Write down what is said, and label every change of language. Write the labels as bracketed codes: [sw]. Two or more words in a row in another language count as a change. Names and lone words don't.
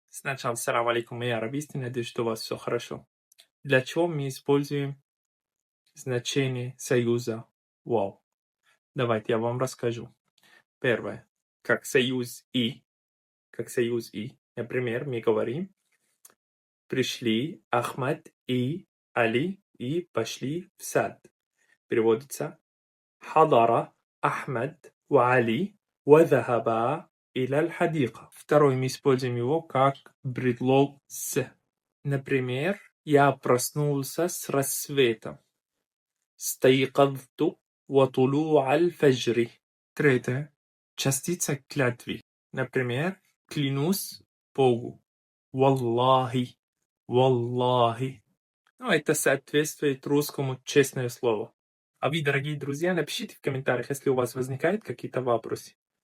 [ru] Сначала [ar] سلام عليكم, [ru] я арабист, и надеюсь, что у вас все хорошо. Для чего мы используем значение союза вау? Давайте я вам расскажу. Первое. Как союз и. Как союз и. Например, мы говорим, пришли Ахмад и Али и пошли в сад. [ar] Переводится حضر أحمد وعلي وذهبا إلى الحديقة. [ru] Второй, мы используем его как предлог с. Например, я проснулся с рассветом. [ar] استيقظت وطلوع الفجر. [ru] Третье. Частица клятвы. Например, клянусь Богу. [ar] Валлахи. Валлахи. [ru] Это соответствует русскому честное слово. А вы, дорогие друзья, напишите в комментариях, если у вас возникают какие-то вопросы.